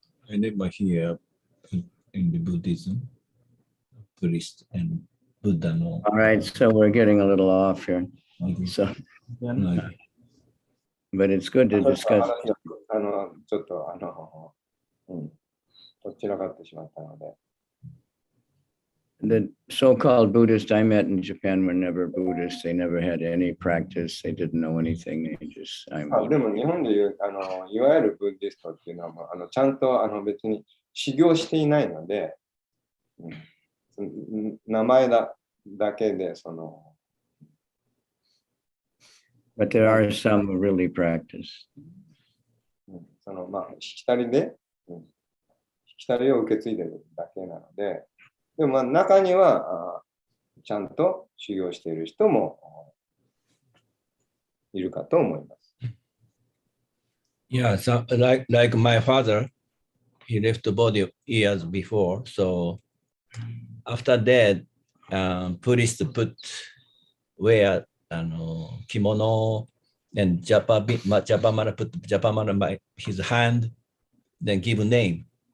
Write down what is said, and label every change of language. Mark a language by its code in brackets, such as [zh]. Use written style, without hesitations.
[en] I never hear in the Buddhism, priest and Buddha. No. All right, so we're getting a little off here. So, but it's good to discuss. [ja] ちょっとどちらかってしまったので。 [en] The so-called Buddhists I met in Japan were never Buddhists. They never had any practice. They didn't know anything. They just, [ja] でも日本でいういわゆるブッディストっていうのはちゃんと別に修行していないので、名前だけで、その、 [en] But there are some who really practice. [ja] そのまあ、しきたりで、しきたりを受け継いでるだけなので、でもまあ中にはちゃんと修行している人もいるかと思います。 [en] Yeah, so like my father, he left the body years before. So after that, priests put wear kimono and Japamara put Japamara by his hand, then give a name.